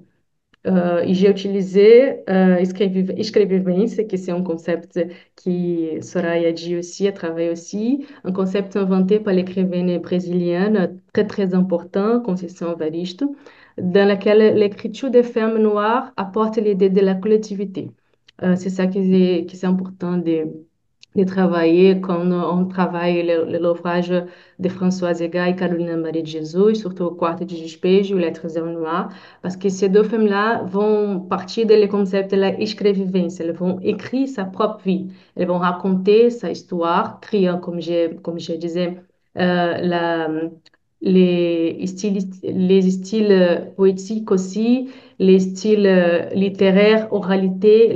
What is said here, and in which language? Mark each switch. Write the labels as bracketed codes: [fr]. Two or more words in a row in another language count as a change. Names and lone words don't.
[fr] E j'ai utilisé escrevivência, que c'est un concept que Soraya dit aussi, a travaillé aussi, un concept inventé par l'écrivaine brésilienne très très important, Conceição Evaristo, dans laquelle l'écriture des femmes noires apporte l'idée de la collectivité. C'est ça qui est important de travailler quand on travaille l'ouvrage de Françoise Ega et Carolina Maria de Jesus, surtout o Quarto de Despejo e Letras ao Noir, parce que ces deux femmes-là vont partir du concept de la escrevivência, elles vont écrire sa propre vie, elles vont raconter sa histoire, créant, comme je disais, la, les styles poétiques aussi, les styles littéraires, oralité.